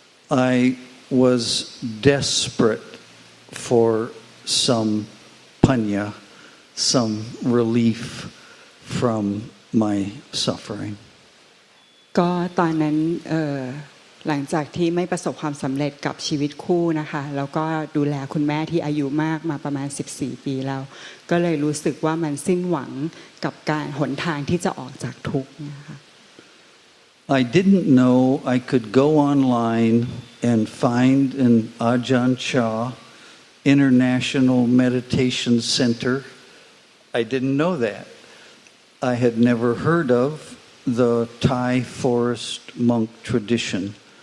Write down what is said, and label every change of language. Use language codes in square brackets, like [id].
[en] I was desperate for some panya, some relief from my suffering. [th] ก็ตอนนั้นหลังจากที่ไม่ประสบความสำเร็จกับชีวิตคู่นะคะแล้วก็ดูแลคุณแม่ที่อายุมากมาประมาณ14ปีแล้วก็เลยรู้สึกว่ามันสิ้นหวังกับการหนทางที่จะออกจากทุกข์นะคะ [en] I didn't know I could go online and find an Ajahn Chah International Meditation Center. I didn't know that. I had never heard of the Thai forest monk tradition.